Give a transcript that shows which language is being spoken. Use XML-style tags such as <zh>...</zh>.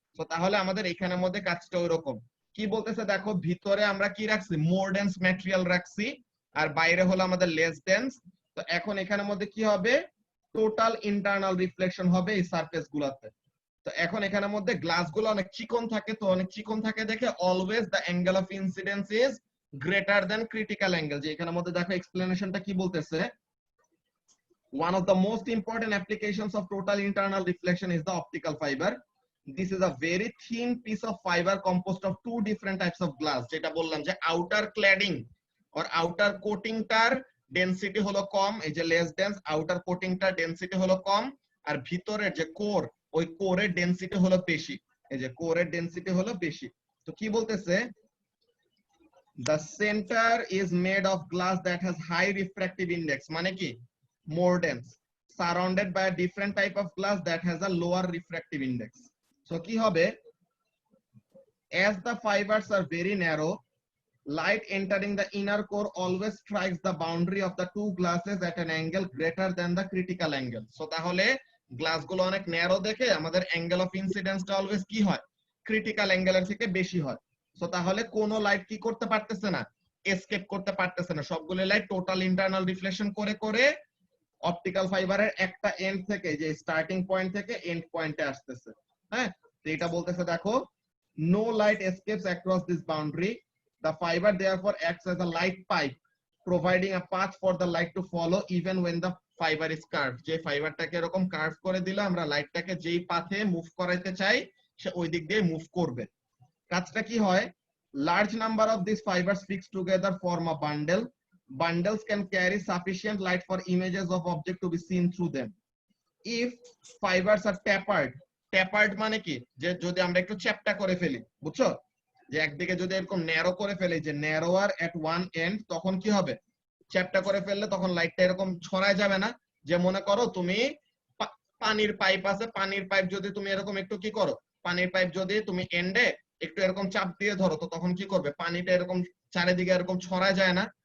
<bn>তো তাহলে আমাদের এখানের মধ্যে কাজটা ওইরকম। কি বলতেছে দেখো, ভিতরে আমরা কি রাখছি মোর ডেন্স ম্যাটেরিয়াল রাখছি, আর বাইরে হলো আমাদের লেস ডেন্স। তো এখন এখানের মধ্যে কি হবে টোটাল ইন্টারনাল রিফ্লেকশন হবে এই সারফেস গুলাতে। তো এখন এখানের মধ্যে গ্লাস গুলো অনেক চিকন থাকে, তো অনেক চিকন থাকে দেখে</bn> <en>Always the angle of incidence is greater than critical angle.</en> <bn>যে এখানের মধ্যে দেখো এক্সপ্লেনেশনটা কি বলতেছে,</bn> <en>one of the most important applications of total internal reflection is the optical fiber. This is a very thin piece of fiber composed of two different types of glass,</en> <bn>যেটা বললাম যে outer cladding</bn> <en>or outer coating</en> <bn>টার density হলো কম, এই যে less dense, outer coating টার density হলো কম, আর ভিতরের যে কোর ওই কোরের ডেনসিটি হলো বেশি, এই যে কোরের ডেনসিটি হলো বেশি। তো কি বলতেছে,</bn> <en>the center is made of glass that has high refractive index</en> <bn>মানে কি</bn> <en>more dense, surrounded by a different type of glass that has a lower refractive index. So</en> <bn>কি হবে,</bn> <en>as the fibers are very narrow, light entering the inner core always strikes the boundary of the two glasses at an angle greater than the critical angle.</en> <bn>So তাহলে glass গুলো অনেক narrow দেখে আমাদের angle of ইনসিডেন্সটা always কি হয় critical অ্যাঙ্গেলের থেকে বেশি হয়। সো তাহলে কোন লাইট কি করতে পারতেছে না, এসকেপ করতে পারতেছে না, সবগুলো লাইট টোটাল ইন্টারনাল রিফ্লেকশন করে করে অপটিক্যাল ফাইবারের একটা এন্ড থেকে, যে স্টার্টিং পয়েন্ট থেকে এন্ড পয়েন্টে আসতেছে। হ্যাঁ, তো এটা বলতেছে দেখো,</bn> <en>no light escapes across this boundary. The fiber therefore acts as a light pipe, providing a path for the light to follow even when the fiber is curved.</en> <bn>যে ফাইবারটাকে এরকম কার্ভ করে দিলে আমরা লাইটটাকে যেই পাথে মুভ করাইতে চাই সে ওই দিক দিয়ে মুভ করবে। কাজটা কি হয়,</bn> <en>large number of these fibers fixed together form a bundle. Bundles can carry sufficient light for images of object to be seen through them. If fibers are tapered, tapered</en> <bn>মানে কি, যে যদি আমরা একটু চ্যাপ্টা করে ফেলি, বুঝছো, যে একদিকে যদি এরকম ন্যারো করে ফেলি, যে</bn> <en>narrower at one end,</en> <bn>তখন কি হবে চ্যাপ্টা করে ফেললে তখন লাইটটা এরকম ছড়ায় যাবে না। যে মনে করো তুমি পানির পাইপ আছে, পানির পাইপ যদি তুমি এরকম একটু কি করো, পানির পাইপ যদি তুমি এন্ডে একটু এরকম চাপ দিয়ে ধরো, তো তখন কি করবে পানিটা এরকম চারিদিকে এরকম ছড়ায় যায় না।</bn>